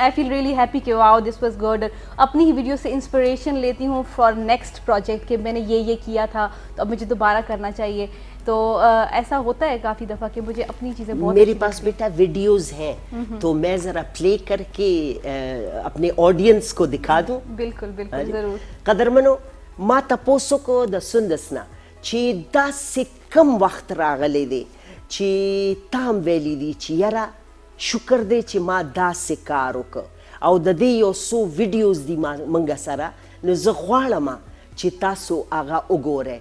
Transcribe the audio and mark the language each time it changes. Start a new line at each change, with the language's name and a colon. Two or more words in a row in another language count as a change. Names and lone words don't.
English: I feel really happy
Urdu: کہ
English: wow this was good.
Urdu: اپنی ہی ویڈیو سے انسپریشن لیتی ہوں
English: for next project
Urdu: کہ میں نے یہ کیا تھا تو اب مجھے دوبارہ کرنا چاہیے. تو ایسا ہوتا ہے کافی دفعہ کہ مجھے اپنی چیزیں بہت, میرے پاس بیٹا ویڈیوز ہیں تو میں ذرا پلے کر کے اپنے آڈینس کو دکھا دوں. بالکل ضرور.
Pashto: قدرمنو, ما تپوسو کو د سندسنا چې داسې کم وخت راغلی دی چې تا هم ویلی دي چې یاره شکر دی چې ما داسې کار وکړ او د دې یو څو ویډیوز دي منګه سره, نو زه غواړم چې تاسو هغه وګورئ.